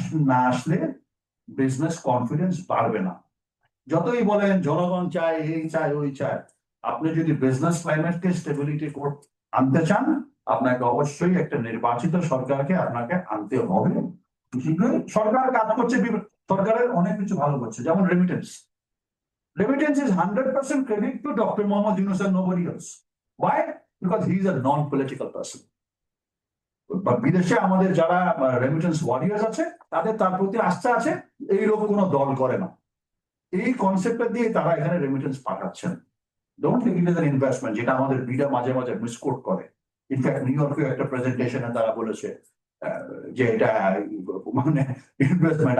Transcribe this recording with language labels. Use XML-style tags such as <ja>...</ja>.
<bn>না আসলে business confidence বাড়বে না। যতই বলেন জনগণ চায়, এই চায়, ওই চায়, আপনি যদি বিজনেস ক্লাইমেটকে স্টেবিলিটি আনতে চান, আপনাকে অবশ্যই একটা নির্বাচিত সরকারকে আপনাকে আনতে হবে। সরকার কাজ করছে, সরকারের অনেক কিছু ভালো করছে, যেমন remittance.</bn> <en>Remittance is 100% credit to Dr. Mohammed Yunus and nobody else. Why? Because he is a non-political person. But</en> <bn>বিদেশে আমাদের যারা রেমিটেন্স ওয়ারিয়ার্স আছে, তাদের তার প্রতি আস্থা আছে, এই লোক কোনো দল করে না। এই কনসেপ্টটা দিয়ে তারা এখানে রেমিটেন্স পাঠাচ্ছেন।</bn> <en>don't take it as an investment,</en> <bn>যেটা আমাদের বিডা মাঝে মাঝে মিসকোট করে। ইনফ্যাক্ট নিউ ইয়র্কে একটা প্রেজেন্টেশনে তারা বলেছে যে এটা মানে ইনভেস্টমেন্ট।</bn>